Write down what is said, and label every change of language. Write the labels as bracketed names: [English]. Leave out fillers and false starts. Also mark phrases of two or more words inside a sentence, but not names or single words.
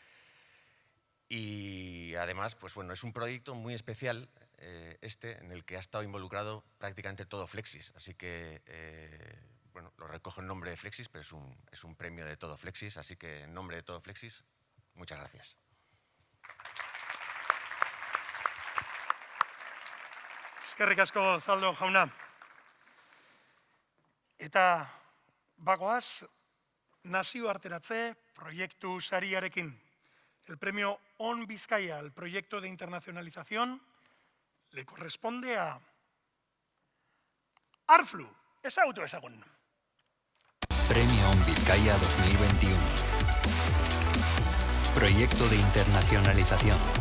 [Spanish] Y además, pues bueno, es un proyecto muy especial en el que ha estado involucrado prácticamente todo Flexis. Así que, bueno, lo recojo en nombre de Flexis, pero es un premio de todo Flexis. Así que en nombre de todo Flexis, muchas gracias. [Basque] Eskerrik asko, Zaldo jauna. Eta bagoaz, nazioarteratze proiektu sariarekin. [Spanish] El premio On Bizkaia, el proyecto de internacionalización, le corresponde a Arflu. [Basque] Ezagutu ezagun. [Spanish] Premio On Bizkaia 2021. Proyecto de internacionalización.